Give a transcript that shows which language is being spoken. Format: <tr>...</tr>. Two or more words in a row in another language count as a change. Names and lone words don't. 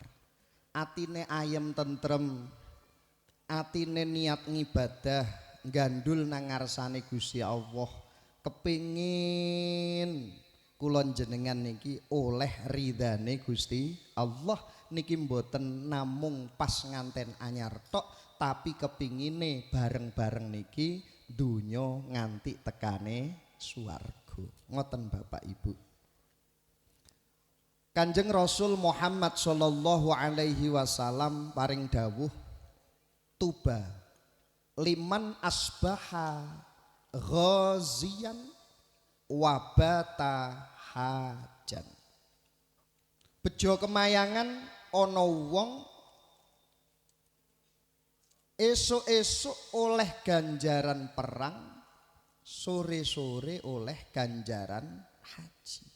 <jv>Atine ayem tentrem, atine niat ngibadah, gandul nang ngarsane Gusti Allah, kepingin kula jenengan niki oleh ridane Gusti Allah niki mboten namung pas nganten anyar tok, tapi kepingine bareng-bareng niki donya nganti tekane swarga. Ngoten Bapak Ibu. Kanjeng Rasul Muhammad</jv> <ar>صلى الله عليه وسلم</ar> <jv>paring dawuh,</jv> <ar>طوبى لمن أصبح غازيا وبات حاجا.</ar> <jv>Bejo kemayangan ana wong esuk-esuk oleh ganjaran perang, sore-sore oleh ganjaran haji.</jv>